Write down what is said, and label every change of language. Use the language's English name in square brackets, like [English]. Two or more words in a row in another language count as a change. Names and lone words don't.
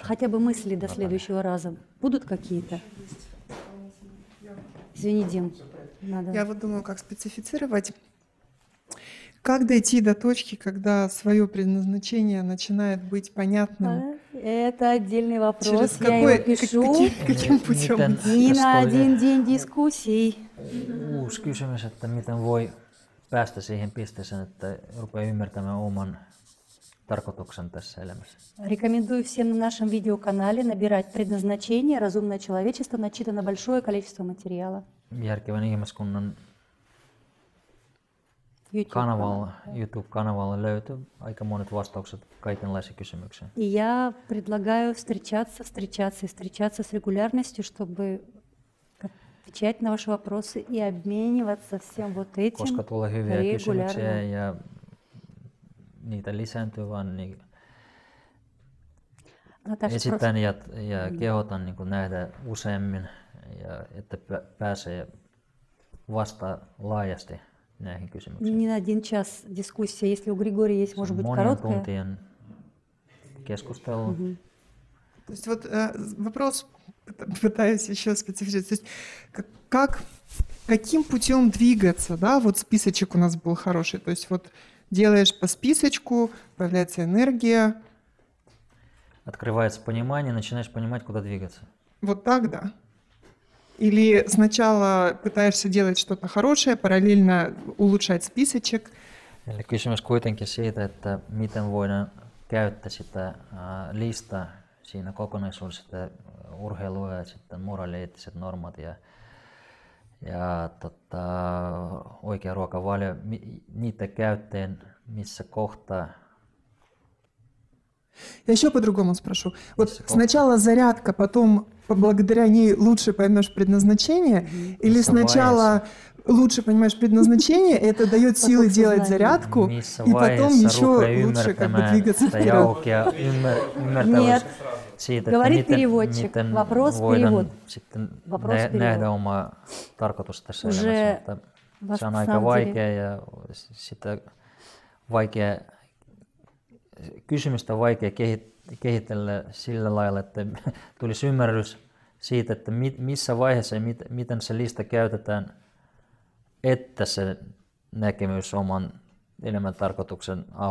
[Russian] Хотя бы мысли до следующего раза. Будут какие-то? Извини, Дим. Надо. Я вот думаю, как специфицировать. Как дойти до точки, когда свое предназначение начинает быть понятным? Это отдельный вопрос. Через Я его пишу. каким путем? Не на один день дискуссий. [Finnish] Uusi kysymys, että miten voi päästä siihen pisteeseen, että rupeaa ymmärtämään oman tarkoituksen tässä elämässä. [Russian] Рекомендую всем на нашем видеоканале набирать предназначение «Разумное человечество», начитано большое количество материала. [Finnish] Järkevän ihmiskunnan YouTube-kanavalla löytyy aika monet vastaukset kaikenlaisiin kysymyksiin. [Russian] И я предлагаю встречаться с регулярностью, чтобы отвечать на ваши вопросы и обмениваться всем вот этим [Finnish] Koska tulee hyviä kysymyksiä [Russian] регулярно. [Finnish] ja niitä lisääntyy, vaan niin esitän ja kehotan niin kuin nähdä useammin, ja että pääsee vastaan laajasti näihin kysymyksiin. [Russian] Не на один час дискуссия. Если у Григория есть, может быть, [Finnish] Monien [Russian] короткая. [Finnish] tuntien keskustelu. [Russian] То есть вот вопрос, пытаюсь еще специфицировать, то есть каким путем двигаться, да, вот списочек у нас был хороший, то есть вот делаешь по списочку, появляется энергия. Открывается понимание, начинаешь понимать, куда двигаться. Вот так, да? Или сначала пытаешься делать что-то хорошее, параллельно улучшать списочек? [Finnish] Eli kysymys kuitenkin siitä, että miten voidaan käyttää sitä listaa siinä kokonaisuudessa, sitä urheilua ja sitten moraalieettiset normat ja oikea ruokavalio, niitä käytteen missä kohtaa. [Russian] Я еще по-другому спрошу. Вот сначала зарядка, потом благодаря ней лучше поймешь предназначение, или сначала лучше понимаешь предназначение, это дает силы делать зарядку, и потом еще лучше как бы двигаться вперед? Нет. [Finnish] Siitä, [Russian] Говорит переводчик. Вопрос перевод. [Finnish] Sitten [Russian] Вопрос [Finnish] nähdä oma tarkoitus tässä [Russian] Уже [Finnish] elämässä, mutta se on aika vaikea ja sitä vaikea kysymystä on vaikea kehitellä sillä lailla, että tulisi ymmärrys siitä, että missä vaiheessa ja miten se lista käytetään, että se näkemys oman elämän tarkoituksen aukeisi.